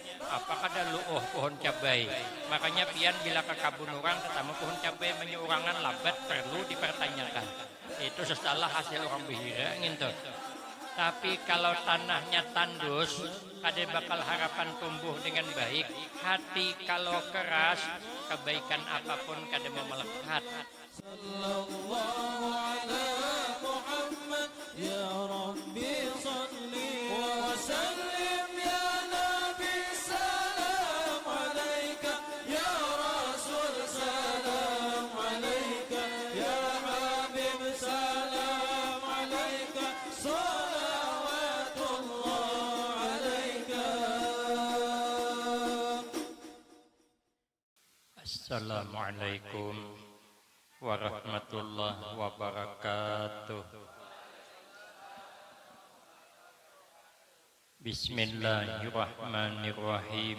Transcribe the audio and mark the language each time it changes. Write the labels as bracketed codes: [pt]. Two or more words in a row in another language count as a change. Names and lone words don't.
[bjn] Apa kada luoh pohon cabai. Makanya pian bila ke kabun orang ketemu pohon cabai menyurangan labat perlu dipertanyakan. Itu setelah hasil orang behira gitu. Tapi kalau tanahnya tandus, kada bakal harapan tumbuh dengan baik. Hati kalau keras, kebaikan apapun kada mau melekat. [ar] صلى الله على محمد يا ربي صل وسلم يا نبي سلام عليك يا رسول سلام عليك يا حبيب سلام عليك صلوات الله عليك. السلام عليكم ورحمة الله وبركاته. بسم الله الرحمن الرحيم.